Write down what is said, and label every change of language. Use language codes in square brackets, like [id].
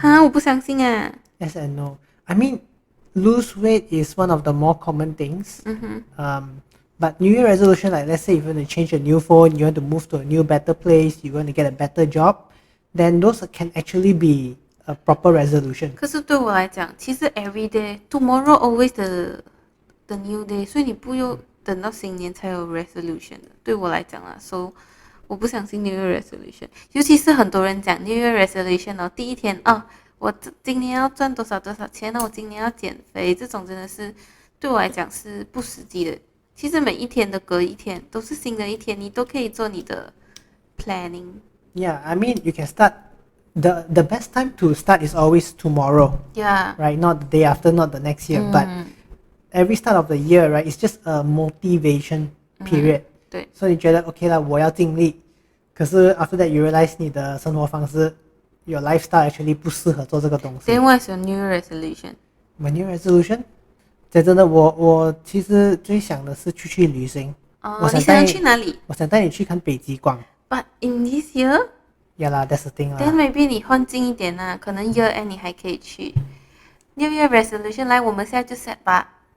[zh] 哈，我不相信啊。 [en] Yes and no. I mean, lose weight is one of the more common things. But New Year resolution, like let's say if you want to change a new phone, you want to move to a new better place, you want to get a better job, then those can actually be a proper resolution. [zh] 可是对我来讲，其实 [en] every day tomorrow always the new day， [zh] 所以你不用等到新年才有 resolution 的。对我来讲啊， [en] so [zh] 我不相信 New Year resolution，尤其是很多人讲 New Year resolution 哦，第一天哦，我今年要赚多少多少钱呢？我今年要减肥，这种真的是对我来讲是不实际的。其实每一天的隔一天都是新的一天，你都可以做你的 planning。 [en] Yeah, I mean, you can start. The best time to start is always tomorrow, Yeah. right? Not the day after, not the next year. But every start of the year, right, it's just a motivation period. [zh] 对。所以你觉得 OK 啦，我要尽力。可是 [en] after that you realize [zh] 你的生活方式 [en] your lifestyle actually [zh] 不适合做这个东西。 [en] Then what's your New Year resolution? My New Year resolution? [zh] 讲真的，我其实最想的是去旅行。你想去哪里？我想带你去看北极光。 [en] But in this year? Yeah 啦 ，that's the thing 啦。 [zh] Then maybe 你换近一点啊，可能 [en] year end [zh] 你还可以去。 New Year resolution 来，我们现在就 set 吧。